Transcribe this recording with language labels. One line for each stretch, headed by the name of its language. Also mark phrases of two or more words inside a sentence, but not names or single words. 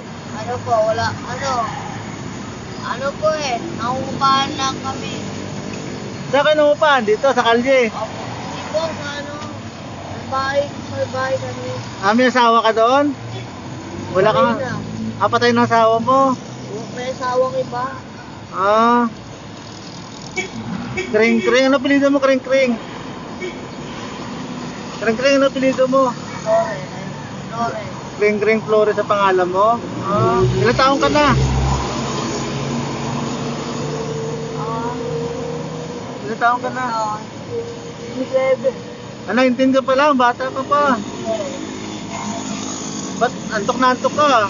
Filipino: Ano po, wala, ano po nangungupahan lang kami. Saan kayo nangupahan? Dito, sa kalye. Opo, hindi po, sa bahay kami. May asawa ka doon? Wala ka? Na. Patay ng asawa mo. May asawang iba. Ah. Kring kring, ano pilido mo kring kring? Kring kring, ano pilido mo? Lore. Lore. Kring kring Flores sa pangalan mo? Ah. Ilang taong ka na? Ilang taong ka na? 7. 19 ka pa lang, bata ka pa. Ba't antok na antok ka?